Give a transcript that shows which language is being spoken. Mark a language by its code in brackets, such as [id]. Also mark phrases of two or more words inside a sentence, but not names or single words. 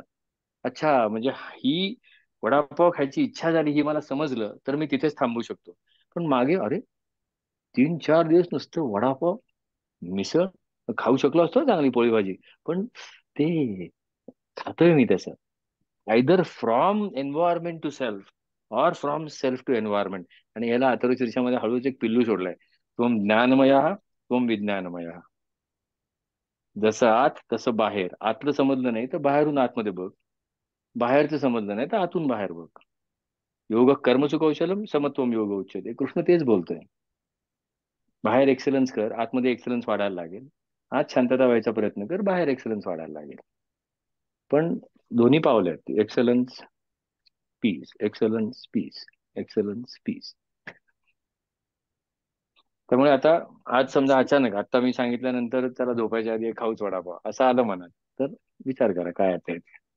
[mr] अच्छा, म्हणजे ही वडापाव खायची इच्छा झाली ही मला समजलं तर मी तिथेच थांबू शकतो. पण मागे अरे 3-4 दिवस नुसतं वडापाव, मिसळ खाऊ शकलो असतो चांगली पोळी भाजी, पण ते खातोय मी तसं. [en] Either from environment to self or from self to environment. [mr] आणि याला अथर्वशीर्षामध्ये हळूच एक पिल्लू सोडलाय, [sa] त्वम ज्ञानमय त्वम विज्ञानमय. [mr] जसं आत तसं बाहेर. आतलं समजलं नाही तर बाहेरून आतमध्ये बघ, बाहेरचं समजलं नाही तर आतून बाहेर बघ. [sa] योग कर्मसु कौशलम समत्वम योग उच्यते. [mr] कृष्ण तेच बोलतोय. बाहेर एक्सलन्स कर, आतमध्ये एक्सलन्स वाढायला लागेल. आत शांतता व्हायचा प्रयत्न कर, बाहेर एक्सलन्स वाढायला लागेल. पण दोन्ही पावले आहेत, [en] excellence peace, excellence peace, excellence peace. [mr] त्यामुळे आता आज समजा अचानक आता मी सांगितल्यानंतर त्याला झोपायच्या आधी एक खाऊच वडापाव असं आलं मनात, तर विचार करा काय आता आहे.